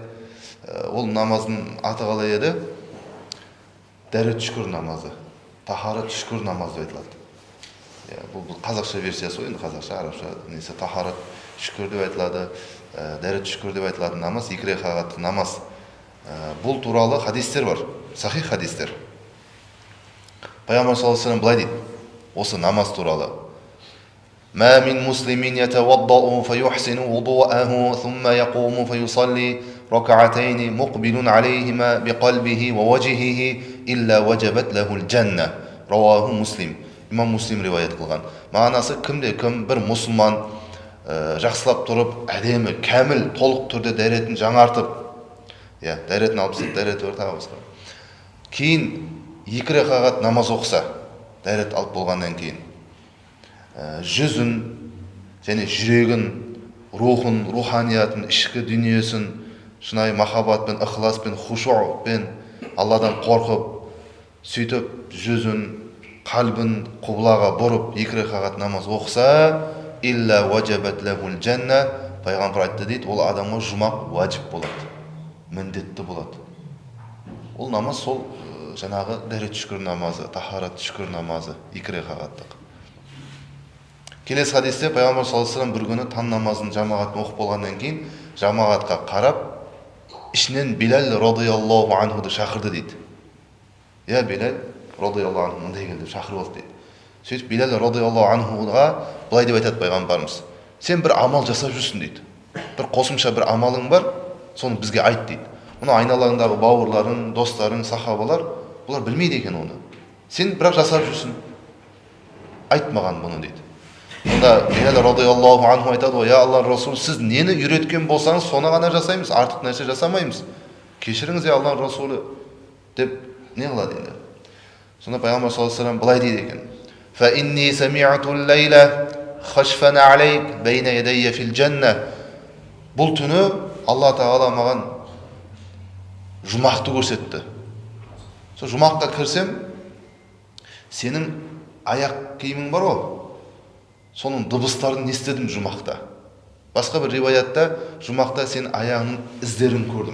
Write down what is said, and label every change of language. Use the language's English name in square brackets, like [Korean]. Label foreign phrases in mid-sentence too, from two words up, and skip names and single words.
[Kazakh] Ол намаздың аты қалай еді? Дәрет шүкір намазы, тахарат шүкір намазы деп айтылады. Бұл қазақша версиясы ғой, енді қазақша, арабша несі тахарат шүкір деп айтылады, дәрет шүкір деп айтылады намаз, 2 рекағаттық намаз. Бұл туралы хадистер бар, сахих хадистер. Пайғамбар [Arabic] صلى الله عليه وسلم [Kazakh] былай дейді, осы намаз туралы: [Arabic] ما من مسلم يتوضأ فيحسن وضوءه ثم يقوم فيصلي ركعتين مقبل عليهما بقلبه ووجهه إلا وجبت له الجنة رواه مسلم. [Kazakh] имам Муслим риwayat қылған. Мағынасы кімде-кім бір мұсылман жақсылап тұрып, әдемі, кәміл, толық түрде дәретін жаңартып, дәретін алып тастап, дәреті бар тағы басқа. Кейін 2 рекағат намаз оқыса, дәрет алып болғаннан кейін, жүзін және жүрегін, рухын, руханиятын, ішкі дүниесін шынайы махаббатпен, ықыласпен, хушуъпен Алладан қорқып, сөйтіп жүзін, қалбін құблаға бұрып 2 рекағат намаз оқыса, [Arabic] إلا وجبت له الجنة, [Kazakh] пайғамбар айтты дейді, ол адамға жұмақ уәжіп болады, міндетті болады. Ол намаз сол жаңағы дәрет шүкір намазы, тахарат шүкір намазы, 2 рекағаттық. Келесі хадисте пайғамбар [Arabic] صلى الله عليه وسلم [Kazakh] бір күні таң намазын жамағатпен оқып болғаннан кейін, жамағатқа қарап, ішінен Билал [Arabic] رضي الله عنه [Kazakh] шақырды дейді. Билал [Arabic] رضي الله عنه [Kazakh] мындай келді, шақырып алды дейді. Сөйтіп Билал [Arabic] رضي الله عنه [Kazakh] былай деп айтады пайғамбарымыз: сен бір амал жасап жүрсің дейді. Бір қосымша бір амалың бар, соны бізге айт дейді. Мұны айналаңдағы бауырларың, достарың, сахабалар, бұлар білмейді екен оны. Сен бірақ жасап жүрсің. Айт маған бұны дейді. Онда Билал [Arabic] رضي الله عنه [Kazakh] айтады ғой: я Алла Расул, сіз нені үйреткен болсаңыз, соны ғана жасаймыз, артық нәрсе жасамаймыз. Кешіріңіз, я Алла Расулы деп не қылады енді. Сонда пайғамбар [Arabic] صلى الله عليه وسلم [Kazakh] былай дейді екен: [Arabic] فإني سمعت الليلة خشف عليك بين يدي في الجنة. [Kazakh] Бұл түні Алла Тағала маған жұмақты көрсетті. Сол жұмаққа кірсем, сенің аяқ киімің бар ғой, соның дыбыстарын естідім жұмақта. Басқа бір риwayatта жұмақта сен аяғының іздерін көрдім.